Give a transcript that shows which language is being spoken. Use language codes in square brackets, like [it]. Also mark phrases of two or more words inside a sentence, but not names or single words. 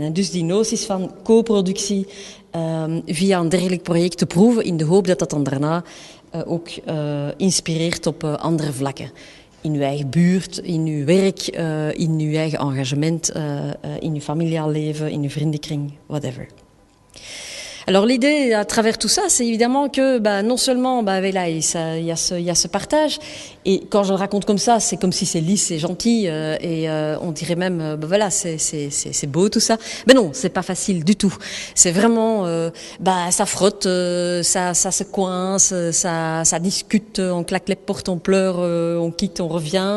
[nl] En dus die noties van co-productie via een dergelijk project te proeven in de hoop dat dat dan daarna ook inspireert op andere vlakken. in uw eigen buurt, in uw werk, in uw eigen engagement, in uw familiaal leven, in uw vriendenkring, whatever. [fr] Alors l'idée à travers tout ça, c'est évidemment que non seulement là, il y a ce partage, et quand je le raconte comme ça, c'est comme si c'est lisse et gentil, et on dirait même voilà, c'est beau tout ça. Mais non, c'est pas facile du tout. C'est vraiment ça frotte, ça se coince, ça discute, on claque les portes, on pleure, on quitte, on revient.